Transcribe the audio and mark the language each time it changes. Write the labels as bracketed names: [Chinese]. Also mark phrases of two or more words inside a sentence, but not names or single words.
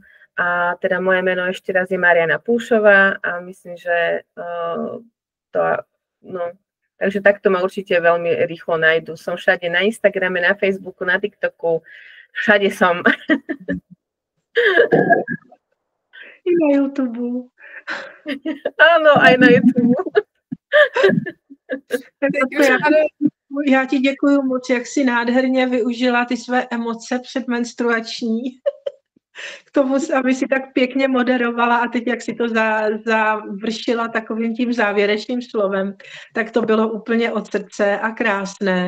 [Slovak] A teda moje meno ešte raz je Mariana Púšová a myslím, že takže takto ma určite veľmi rýchlo nájdu. Som všade na Instagrame, na Facebooku, na TikToku, všade som. I na YouTube. Ano, aj na YouTube. [Czech] Já ti děkuju moc, jak jsi nádherně využila ty své emoce předmenstruační k tomu, aby si tak pěkně moderovala a teď, jak si to završila takovým tím závěrečným slovem, tak to bylo úplně od srdce a krásné.